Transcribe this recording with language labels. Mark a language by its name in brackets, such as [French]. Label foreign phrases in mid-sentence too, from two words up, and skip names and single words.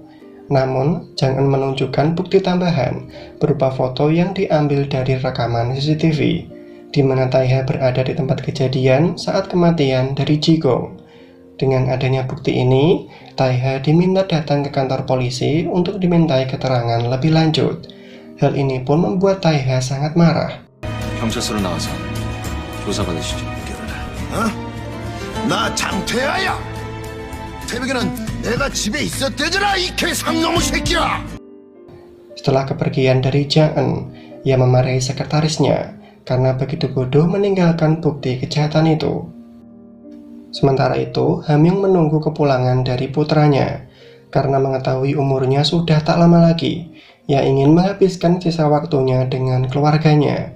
[Indonesian] Namun, Jang En menunjukkan bukti tambahan berupa foto yang diambil dari rekaman CCTV, di mana Taiha berada di tempat kejadian saat kematian dari Jigong. Dengan adanya bukti ini, Taiha diminta datang ke kantor polisi untuk dimintai keterangan lebih lanjut. Hal ini pun membuat Taiha sangat marah. [Korean] 경찰서로 나와서 조사받으시죠. 나 장태야야. 새벽에는 내가 집에 있었대잖아, 이 개상놈의 새끼야. [Indonesian] Setelah kepergian dari Jang En, ia memarahi sekretarisnya karena begitu bodoh meninggalkan bukti kejahatan itu. Sementara itu, Hamyung menunggu kepulangan dari putranya. Karena mengetahui umurnya sudah tak lama lagi, ia ingin menghabiskan sisa waktunya dengan keluarganya.